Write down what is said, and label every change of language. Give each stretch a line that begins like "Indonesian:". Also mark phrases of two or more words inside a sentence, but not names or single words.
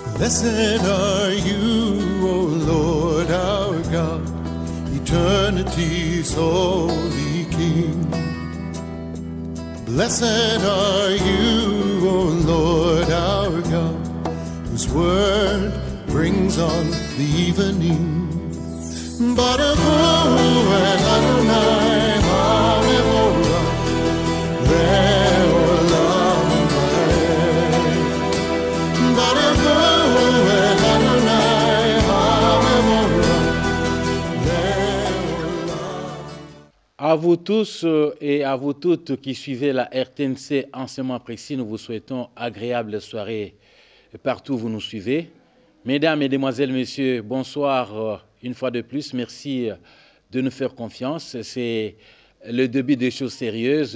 English: Blessed are you, O Lord our God, eternity's holy King. Blessed are you, O Lord our God, whose word brings on the evening.
Hebrew: ברוך הוא את אדוני המבורך לעולם ועד. ברוך הוא את אדוני המבורך לעולם.
French: À vous tous et à vous toutes qui suivez la RTNC en ce moment précis, nous vous souhaitons agréable soirée partout où vous nous suivez. Mesdames, Mesdemoiselles, Messieurs, bonsoir une fois de plus. Merci de nous faire confiance. C'est le début des choses sérieuses.